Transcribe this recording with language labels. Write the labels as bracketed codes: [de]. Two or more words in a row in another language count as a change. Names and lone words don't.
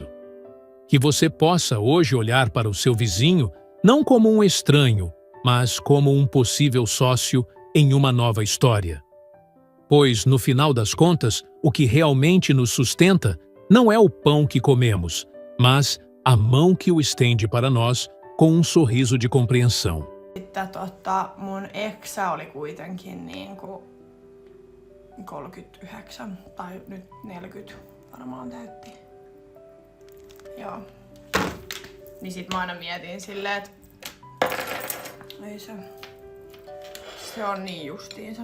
[pt] Que você possa hoje olhar para o seu vizinho não como um estranho, mas como um possível sócio em uma nova história. Pois, no final das contas, o que realmente nos sustenta não é o pão que comemos, mas a mão que o estende para nós com um sorriso de compreensão. [fi] Mun eksä oli kuitenkin niinku 39 tai nyt 40 varmaan täytti. Joo. Niin sit mä aina mietin silleen, että ei se on niin justiinsa.